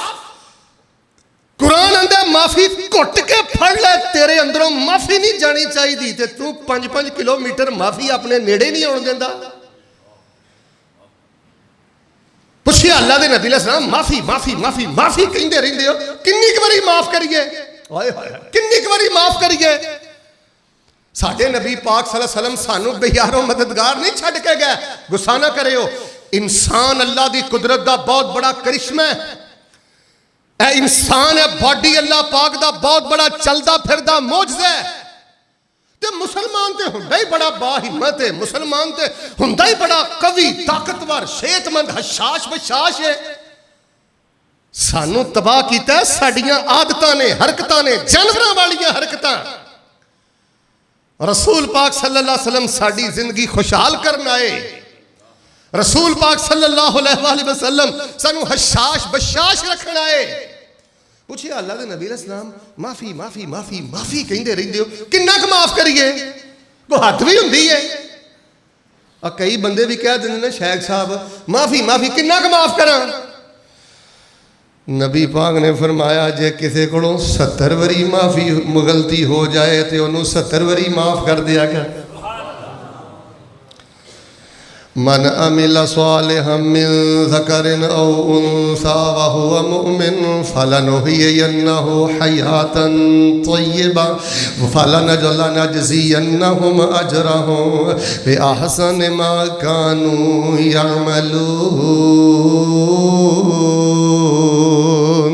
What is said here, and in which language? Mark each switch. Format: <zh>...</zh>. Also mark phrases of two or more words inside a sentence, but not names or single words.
<pa>قرآن آندا معافی گھٹ کے پھڑ لے، تیرے اندروں معافی نہیں جانی چاہیدی تے توں 5-5 کلومیٹر معافی اپنے نیڑے نہیں آؤن دیندا. پچھیا اللہ دے نبی علیہ السلام معافی معافی معافی معافی کہندے رہندے ہو، کنی ک واری معاف کریئے، ہائے ہائے کنی ک واری معاف کریئے. ساڈے نبی پاک</pa> <ar>صلى الله عليه وسلم</ar> <pa>سانوں بےیار و مددگار نہیں چھڈ کے گئے. غصہ نا کریو، انسان اللہ دی قدرت دا بہت وڈا کرشمہ ہے. اے انسان ہے، باڈی اللہ پاک دا بہت وڈا چلدا پھردا معجزہ ہے. تے مسلمان تے ہندا ہی بڑا باہمت ہے، مسلمان تے ہندا ہی بڑا قوی طاقتور صحتمند ہشاش بشاش ہے. سانوں تباہ کیتا ساڈیاں عادتاں نے، حرکتاں نے، جانوراں والیاں حرکتاں. رسول پاک</pa> <ar>صلى الله عليه وسلم</ar> <pa>ساڈی زندگی خوشحال کرن آئے. رسول پاک</pa> <ar>صلى الله عليه وسلم</ar> <pa>سانوں ہشاش بشاش رکھن آئے. پچھیئے اللہ دے نبی علیہ السلام معافی معافی معافی معافی کہندے رہندے ہو، کنا ک معاف کریئے? کوئی حد بھی ہندی ہے. کئی بندے بھی کہہ دیندے نے شیخ صاحب معافی معافی کنا ک معاف کراں? نبی پاک نے فرمایا جے کسی کو 70 واری معافی غلطی ہو جائے تو اونہاں نوں 70 واری معاف کر دیا کر.</pa> <ar>من عمل صالحا من ذكر أو أنثى وهو مؤمن فلنحيينه حياة طيبة فلنجزينهم أجرهم بأحسن ما كانوا يعملون.</ar>